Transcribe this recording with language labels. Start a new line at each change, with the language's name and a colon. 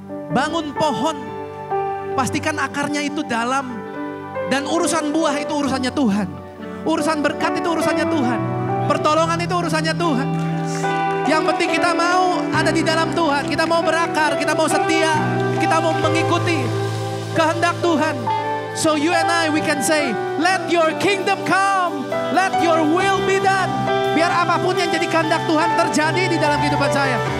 Indonesian: Bangun pohon, pastikan akarnya itu dalam, dan urusan buah itu urusannya Tuhan. Urusan berkat itu urusannya Tuhan. Pertolongan itu urusannya Tuhan. Yang penting kita mau ada di dalam Tuhan. Kita mau berakar, kita mau setia, kita mau mengikuti kehendak Tuhan.
English: So you and I, we can say, let your kingdom come, let your will be done.
Indonesian: Biar apapun yang jadi kehendak Tuhan terjadi di dalam kehidupan saya.